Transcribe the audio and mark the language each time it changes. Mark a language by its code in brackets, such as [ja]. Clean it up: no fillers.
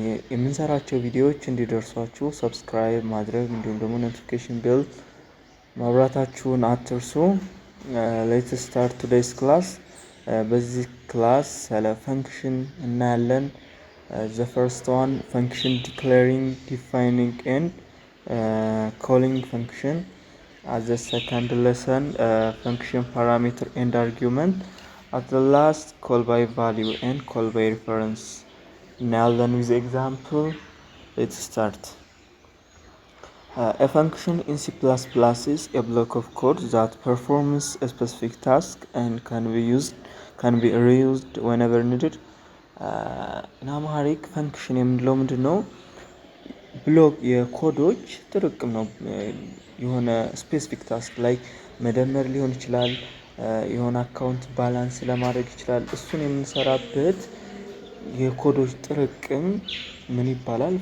[am] የምንሰራቸው ቪዲዮዎች እንዲደርሷችሁ ሰብስክራይብ ማድረግ እንዲሁም ደግሞ ኖቲፊኬሽን ቤል ማብራታችሁን አትርሱ። [en] ሌትስ ስታርት ቱዴይስ ክላስ። [am] በዚህ ክላስ ስለ ፈንክሽን እናያለን። [en] ዘ ፈርስት ዋን ፈንክሽን ዲክሌሪንግ ዲፋይኒንግ ኤንድ ኮሊንግ ፈንክሽን። at the second lesson function parameter and argument. At the last call by value and call by reference. Now then with the example, let's start. A function in C++ is a block of code that performs a specific task and can be reused whenever needed. In Amharic function [am] የምንለው ምንድን ነው? ብሎክ የኮዶች ጥርቅም ነው። የሆነ ስፔሲፊክ ታስክ ላይ መደመር ሊሆን ይችላል፣ የሆነ አካውንት ባላንስ ለማድረግ ይችላል። እሱን የምንሰራበት የኮዶች ጥርቅም ምን ይባላል?